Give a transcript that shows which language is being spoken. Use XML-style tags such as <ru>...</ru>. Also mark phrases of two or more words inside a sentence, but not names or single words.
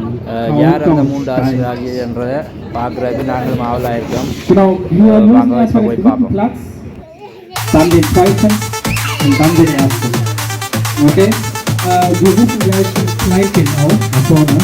<ta>யார் அந்த 3 அரிசிகளாகின்றதை பார்க்குறதுக்கு நாங்களும் ஆவலாக இருக்கோம். வாங்க போய் பார்ப்போம்.</ta> <de>dann den zweiten und dann den ersten. Okay? Wir rufen gleich das Kleinkind auf, nach vorne.</de>